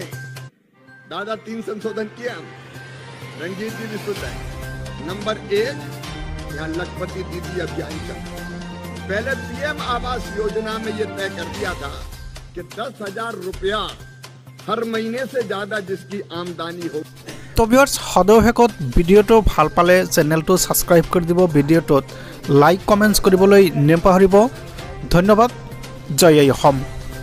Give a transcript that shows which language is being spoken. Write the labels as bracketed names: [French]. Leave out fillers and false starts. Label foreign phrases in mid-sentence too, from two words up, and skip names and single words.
[Hindi] दादा, 3 संशोधन किए हम। रंजीत जी भी सुन रहे। नंबर 1, यहाँ लखपति दीदी अभियान चल। पहले PM आवास योजना में ये तय कर दिया था कि 10,000 रुपया हर महीने से ज्यादा जिसकी आमदनी हो। [Assamese] तो ভিউয়ার্স, সদশেষত ভিডিঅ'টো ভাল পালে চেনেলটো ছাবস্ক্ৰাইব কৰি দিব, ভিডিঅ'টোত [English] like comments [Assamese] কৰিবলৈ নেপাহৰিব। ধন্যবাদ। জয় অসম।